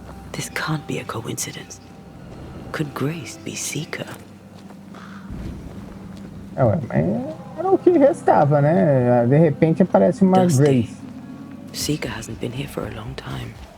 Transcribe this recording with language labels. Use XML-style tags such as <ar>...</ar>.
<en>This can't be a coincidence. Could Grace be Seeker?</en> <pt>Ué, mas era o que restava, né? De repente aparece uma</pt> <en>Dusty. Grace. Seeker hasn't been here for a long time.</en>